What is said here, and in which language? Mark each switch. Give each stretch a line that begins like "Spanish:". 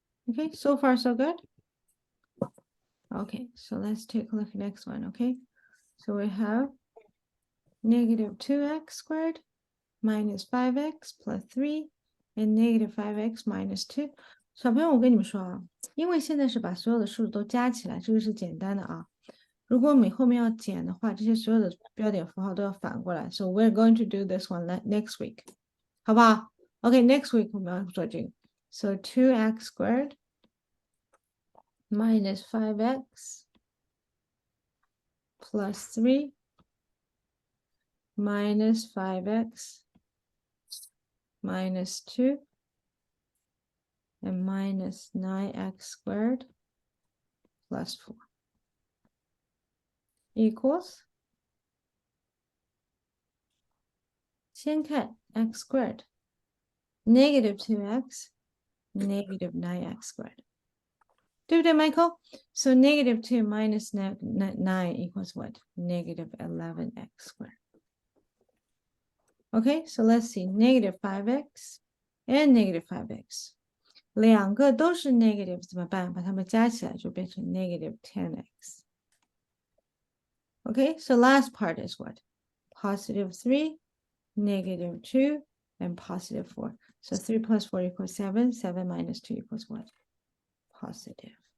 English: Okay, so far so good. Okay, so let's take a look at the next one, okay? So we have negative 2x squared minus 5x plus 3 and negative 5x minus 2.
Chinese: 小朋友，我跟你们说啊，因为现在是把所有的数都加起来，这个是简单的啊。如果你后面要减的话，这些所有的标点符号都要反过来。
English: So we're going to do this one next week，
Chinese: 好不好
English: ？OK, next week
Chinese: 我们要做这个。
English: So 2x squared minus 5x plus 3 minus 5x minus 2 and minus 9x squared plus 4 equals
Chinese: 先看
English: x squared negative 2x negative 9x squared
Chinese: 对不对
English: Michael? So negative 2 minus 9 equals what? Negative 11x squared. Okay, so let's see. Negative 5x and negative 5x.
Chinese: 两个都是 negative 怎么办？把它们加起来就变成 negative 10x.
English: Okay, so last part is what? Positive 3, negative 2, and positive 4. So 3 plus 4 equals 7. 7 minus 2 equals what? Positive.